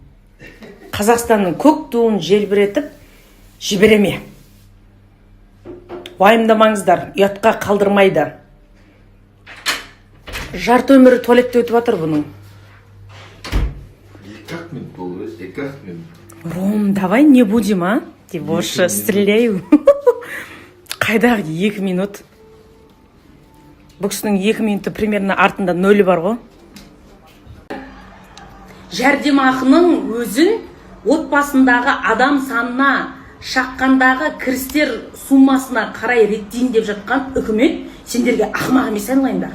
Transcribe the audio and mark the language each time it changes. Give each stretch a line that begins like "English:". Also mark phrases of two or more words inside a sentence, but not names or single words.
Kazakh: Қазақстанның көк туын желбіретіп жібереме. Уайымдамаңыздар, ұятқа қалдырмайды. Жарты өмірі туалетте өтіп жатыр бұның. 2 минут болды, 2 минут.
Russian: Ром, давай не будем, а? Дебоша, стреляю.
Kazakh: Қайдағы 2 минут? Бұл кісінің 2 минуты примерно артында 0 бар ғой. Жәрдемақының өзін отбасындағы адам санына, шаққандағы кірістер суммасына қарай реттейін деп жатқан үкімет сендерге ақымақ емес айналайындар.